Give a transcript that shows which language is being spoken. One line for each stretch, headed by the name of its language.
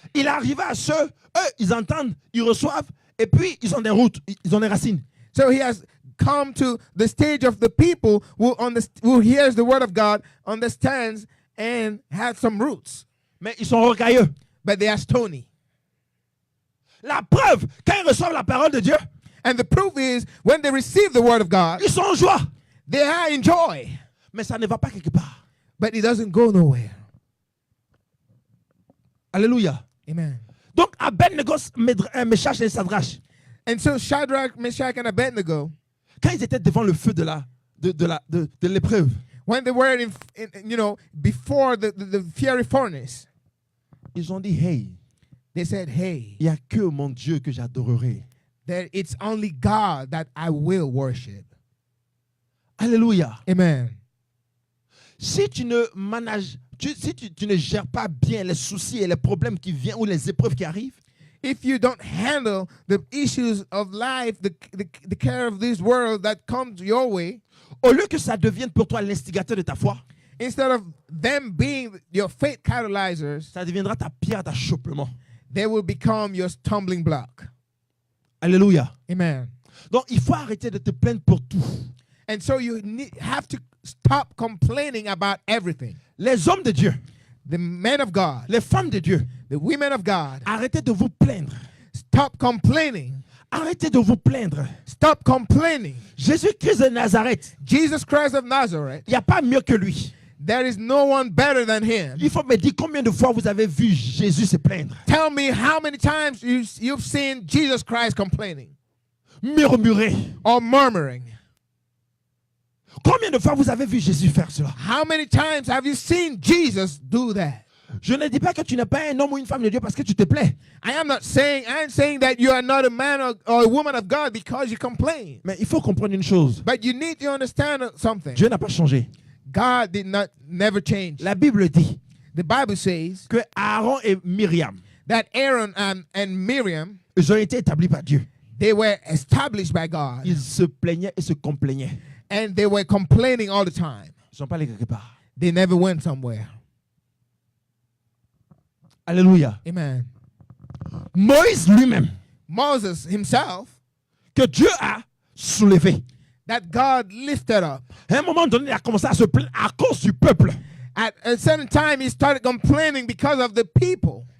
French: Il est arrivé à ceux, eux, ils entendent, ils reçoivent, et puis ils ont des routes, ils ont des racines.
English: So he has come to the stage of the people who hears the word of God, understands, and has some roots.
French: Mais ils sont rocailleux.
English: But they are stony.
French: La preuve, quand ils reçoivent la parole de Dieu,
English: And the proof is, when they receive the word of God,
French: ils sont en joie.
English: they are in joy.
French: Mais ça ne va pas quelque part.
English: But it doesn't go nowhere.
French: Alléluia.
English: Amen.
French: Donc Abednego, Meshach et Shadrach,
English: And so Shadrach, Meshach, and Abednego,
French: quand ils étaient devant le feu de l'épreuve,
English: when they were before the fiery furnace,
French: ils ont dit, hey,
English: they said, hey,
French: il n'y a que mon Dieu que j'adorerai.
English: that it's only God that I will worship.
French: Alléluia.
English: Amen.
French: Si tu ne manages, si tu ne gères pas bien les soucis et les problèmes qui viennent ou les épreuves qui arrivent,
English: If you don't handle the issues of life, the care of this world that comes your way,
French: au lieu que ça devienne pour toi l'instigateur de ta foi,
English: instead of them being your faith catalyzers,
French: ça deviendra ta pierre d'achoppement.
English: they will become your stumbling block.
French: Alléluia.
English: Amen.
French: Donc il faut arrêter de te plaindre pour tout.
English: And so you have to stop complaining about everything.
French: Les hommes de Dieu,
English: The men of God,
French: les femmes de Dieu,
English: the women of God,
French: arrêtez de vous plaindre.
English: stop complaining.
French: Arrêtez de vous plaindre.
English: Stop complaining.
French: Jésus-Christ de Nazareth,
English: Jesus Christ of Nazareth,
French: il n'y a pas mieux que lui.
English: there is no one better than him.
French: Il faut me dire combien de fois vous avez vu Jésus se plaindre,
English: Tell me how many times you've seen Jesus Christ complaining
French: murmurer.
English: or murmuring.
French: Combien de fois vous avez vu Jésus faire cela?
English: How many times have you seen Jesus do that?
French: Je ne dis pas que tu n'es pas un homme ou une femme de Dieu parce que tu te plais.
English: I am saying that you are not a man or a woman of God because you complain.
French: Mais il faut comprendre une chose.
English: But you need to understand something.
French: Dieu n'a pas changé.
English: God never change.
French: La Bible dit
English: The Bible says
French: que Aaron et Myriam,
English: that Aaron and Miriam,
French: ils ont été établis par Dieu.
English: they were established by God.
French: Ils se plaignaient et se complaignaient.
English: And they were complaining all the time.
French: Ils ne sont pas allés quelque part.
English: They never went somewhere.
French: Alléluia.
English: Amen.
French: Moïse lui-même,
English: Moses himself,
French: que Dieu a soulevé.
English: that God lifted up.
French: À un moment donné, il a commencé à se plaindre à cause du peuple.
English: At a certain time, he started complaining because of the people.